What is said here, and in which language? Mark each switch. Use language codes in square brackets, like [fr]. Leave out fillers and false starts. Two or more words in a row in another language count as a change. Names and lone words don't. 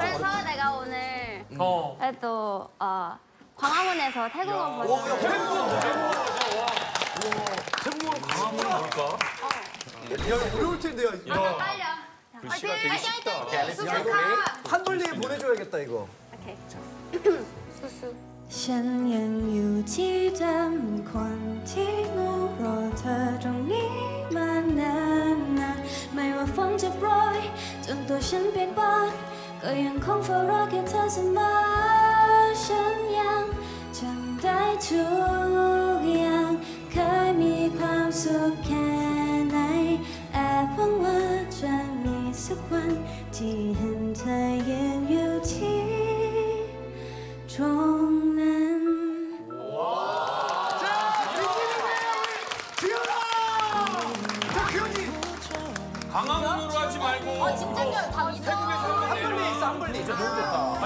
[ko] 그래서 내가 오늘 또 광화문에서 태국어 버전. 태국어로 강화문은 뭘까? 야, 어려울 텐데요. 빨려. 글씨가 되게 쉽다. 한돌리에 보내줘야겠다, 이거. 오케이. [th] ฉันยังอยู่ที่เดิมคนที่งูรอเธอต รงนี้มานานไม่ว่าฝนจะโปรยจนตัวฉันเปียกปอนก็ยังคงเฝ้ารอแค่เธอเสมอฉันยังจำได้ทุกอย่างเคยมีความสุขแค่ไหนแอบหวังว่าจะมีสักวันที่เห็นเธอยิ้ม 유지 종는 [ko] 강화문으로 하지 말고. 아, 진짜 다 태국에서 한번 한블리 있어 한블리. 저 너무 좋다.